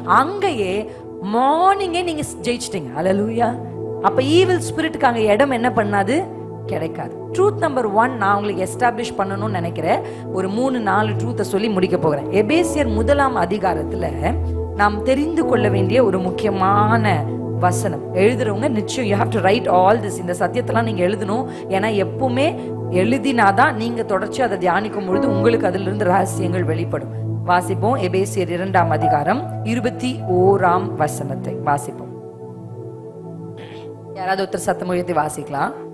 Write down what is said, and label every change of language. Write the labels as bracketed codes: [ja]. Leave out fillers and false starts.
[ta] அங்கேயே மார்னிங்கே நீங்க ஜெயிச்சிட்டீங்க. அல்லேலூயா. அப்ப ஈவில் ஸ்பிரிட்டுக்கு அங்க இடம் என்ன பண்ணாது? கிடைக்காது. ட்ரூத் நம்பர் 1 நான் உங்களுக்கு எஸ்டாப்ளிஷ் பண்ணணும்னு நினைக்கிறேன். ஒரு 3-4 ட்ரூத்தை சொல்லி முடிக்க போகிறேன். எபேசியர் 1ஆம் அதிகாரத்துல நாம் தெரிந்து கொள்ள வேண்டிய ஒரு முக்கியமான வசனம். எழுதுறவங்க நிச்சயம் [en] you have to write all this. [ta] இந்த சத்தியத்தெல்லாம் நீங்க எழுதணும். ஏன்னா எப்பவுமே எழுதினாதான் நீங்க தொடர்ச்சி அதை தியானிக்கும் பொழுது உங்களுக்கு அதுல இருந்து ரகசியங்கள் வெளிப்படும். வாசிப்போம். எபேசியர் 2ஆம் அதிகாரம் 21ஆம் வசனத்தை வாசிப்போம். யாராவது ஒருத்தர் சத்தம் உயர்த்தி வாசிக்கலாம்.